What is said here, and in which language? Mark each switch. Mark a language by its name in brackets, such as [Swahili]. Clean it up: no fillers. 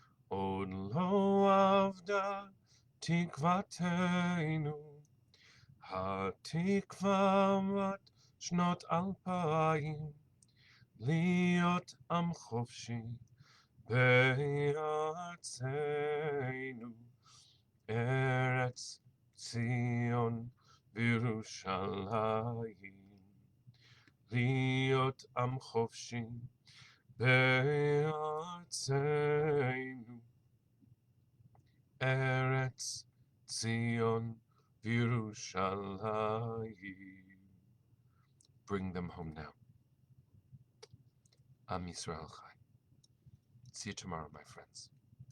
[Hebrew] od lo avda tikvateinu התקווה בת שנות 2000 להיות עם חופשי בארצנו, ארץ ציון וירושלים. להיות עם חופשי בארצנו, ארץ ציון וירושלים. [English] Bring them home now. [Hebrew] Am Yisrael Chai. [English] See you tomorrow, my friends.